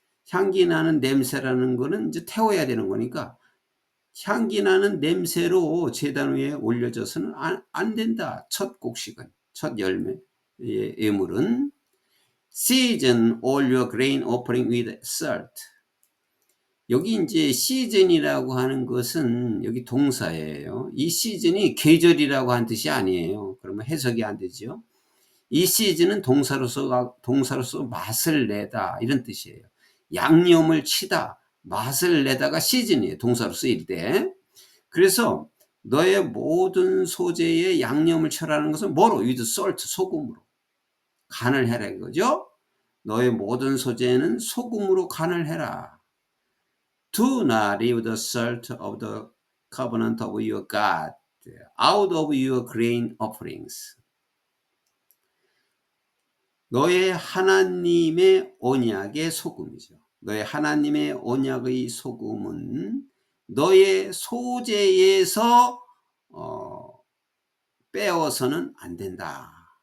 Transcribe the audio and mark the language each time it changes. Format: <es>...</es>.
<ko>향기 나는 냄새라는 거는 이제 태워야 되는 거니까 향기 나는 냄새로 제단 위에 올려져서는 안 된다. 첫 곡식은, 첫 열매, 예물은.</ko> <en>season all your grain offering with salt.</en> <ko>여기 이제 시즌이라고 하는 것은 여기 동사예요. 이 시즌이 계절이라고 한 뜻이 아니에요. 그러면 해석이 안 되죠. 이 시즌은 동사로서 맛을 내다 이런 뜻이에요. 양념을 치다, 맛을 내다가 시즌이에요. 동사로 쓰일 때. 그래서 너의 모든 소재에 양념을 쳐라는 것은 뭐로?</ko> <en>with salt,</en> <ko>소금으로. 간을 해라 이거죠. 너의 모든 소재는 소금으로 간을 해라.</ko> <en>Do not leave the salt of the covenant of your God out of your grain offerings.</en> <ko>너의 하나님의 언약의 소금이죠. 너의 하나님의 언약의 소금은 너의 소재에서 빼어서는 안 된다.</ko>